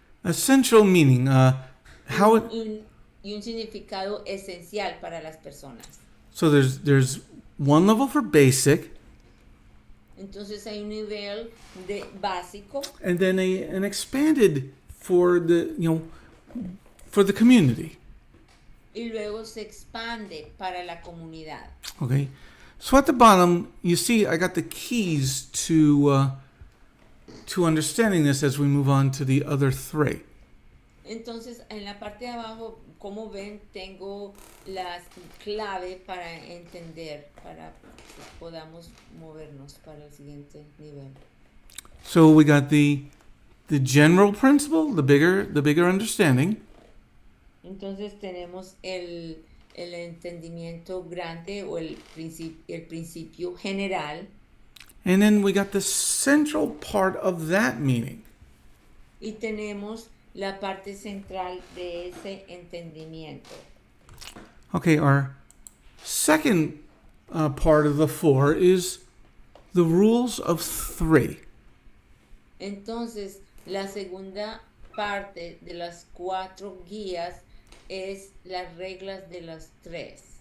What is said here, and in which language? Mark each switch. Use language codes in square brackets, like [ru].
[en] A central meaning, how it, [es] y un significado esencial para las personas. [en] so there's one level for basic, [es] Entonces hay un nivel de básico [en] and then an expanded for the for the community. [es] y luego se expande para la comunidad. [en] Okay, so at the bottom you see I got the keys to understanding this as we move on to the other 3. [es] Entonces en la parte de abajo, como ven, tengo las claves para entender, para que podamos movernos para el siguiente nivel. [en] So we got the general principle, the bigger understanding. [es] Entonces tenemos el entendimiento grande o el principio general. [en] And then we got the central part of that meaning. [es] Y tenemos la parte central de ese entendimiento. [en] Okay, our second part of the 4 is the rules of 3. [es] Entonces, la segunda parte de las 4 guías es las reglas de las 3.